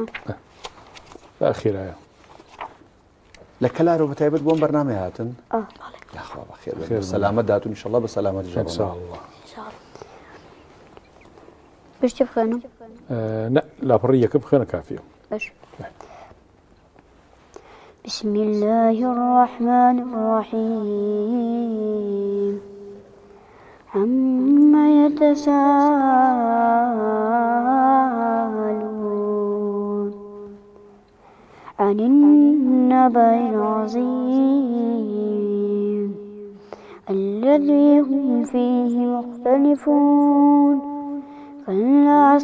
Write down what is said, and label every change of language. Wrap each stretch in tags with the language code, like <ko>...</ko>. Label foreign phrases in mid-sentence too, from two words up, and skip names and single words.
<ckb>بەئەخیرایە. لە کەلارەوە بەتایبەت بۆم بەرنامە هاتن؟ بەڵێ. یاخوا بەخێر سەلامەت داتون ئینشەڵڵا بە سەلامەتی ژەڕۆ. ئینشاءڵڵا. پشتی بخوێنم؟ نە لاپەڕی یەکەم بخوێنە کافیە. باش.</ckb> <ar>بسم الله الرحمن الرحيم عما يتساءلون عن النبأ العظيم الذي هم فيه مختلفون كلا</ar>